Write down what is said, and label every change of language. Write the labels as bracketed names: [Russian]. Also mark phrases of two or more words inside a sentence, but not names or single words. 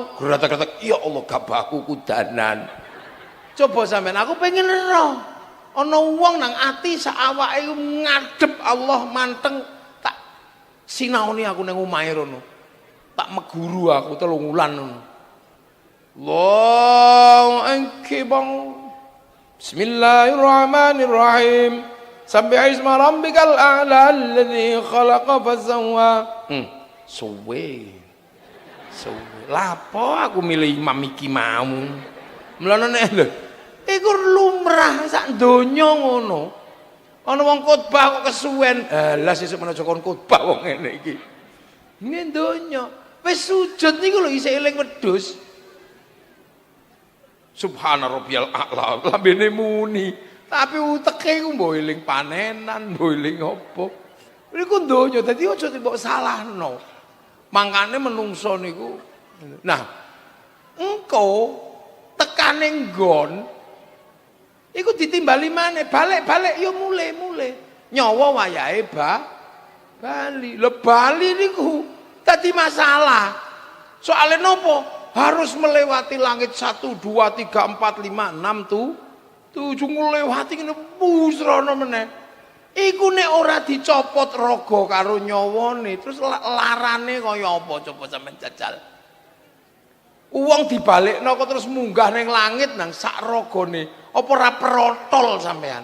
[Javanese] Gratak-gratak, ya Allah gabahku kudanan. Coba sampean aku pengen ero. Ana wong nang ati sak awake ngadep Allah manteng tak sinaoni aku nang omahe rono. Tak meguru aku 3 wulan ngono. [Arabic] الله أكبر. بسم الله الرحمن الرحيم. سبح اسم ربك الأعلى الذي خلق فسوى. [Javanese] Suwe. Lapo aku milih imam iki mau. Mulane nek lho, iku lumrah sak donya ngono. Ana wong khotbah kok kesuwen. Lah sesuk menawa kon khotbah wong ngene iki. Ngene donya. Wis sujud niku lho isih eling wedhus. [Arabic] سبحان ربي الأعلى. [Javanese] Lambene muni, tapi uteke ku mbok eling panenan, mbok eling apa. Niku donya dadi aja mbok salahno. Mangkane menungso niku. Nah, engko tekane nggon iku ditimbali maneh, balik-balik ya mule-mule. Nyawa wayahe bali. Lho bali niku dadi masalah. Soale nopo? [Indonesian] Harus melewati langit [Javanese] 1 2 3 4 5 6 7 nglewati ngene pusrana meneh. Iku nek ora dicopot raga karo nyawane, terus larane kaya apa coba sampean jajal. Wong dibalekno kok terus munggah ning langit nang sak ragane, apa ora protol sampean?